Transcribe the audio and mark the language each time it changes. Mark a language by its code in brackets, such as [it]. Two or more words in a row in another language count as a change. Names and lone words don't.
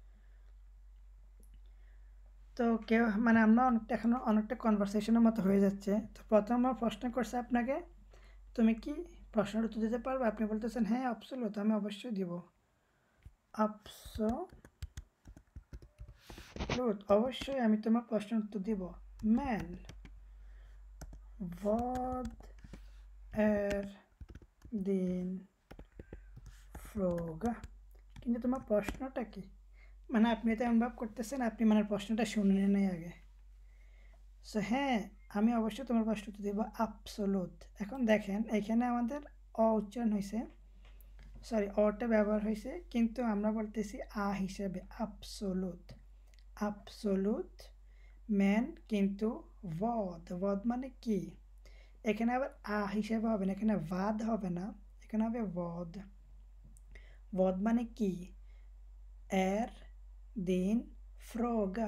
[bn] তো কেউ মানে আমরা অনেকটা কনভারসেশনের মতো হয়ে যাচ্ছে। তো প্রথম আমার প্রশ্ন করছে আপনাকে, তুমি কি প্রশ্নের উত্তর দিতে পারবে, আপনি বলতেছেন হ্যাঁ অ্যাবসোলুট, আমি অবশ্যই দিব। অ্যাবসোলুট, অবশ্যই আমি তোমার প্রশ্নের উত্তর দিব। [sv] ম্যান vad är din fråga, [bn] কিন্তু তোমার প্রশ্নটা কি, মানে আপনি এটা অনুভব করতেছেন আপনি মানে প্রশ্নটা শুনে নেই আগে। সো হ্যাঁ আমি অবশ্যই তোমার প্রশ্ন উত্তর দেব অ্যাবসোলুট। এখন দেখেন এখানে আমাদের অ উচ্চারণ হয়েছে, সরি অটা ব্যবহার হয়েছে, কিন্তু আমরা বলতেছি আ হিসেবে অ্যাবসোলুট, [sv] absolut men, [bn] কিন্তু ভদ মানে কি, এখানে আবার আ হিসেবে হবে না, এখানে ভাদ হবে না, এখানে হবে ভদ মানে কি, [sv] är din fråga.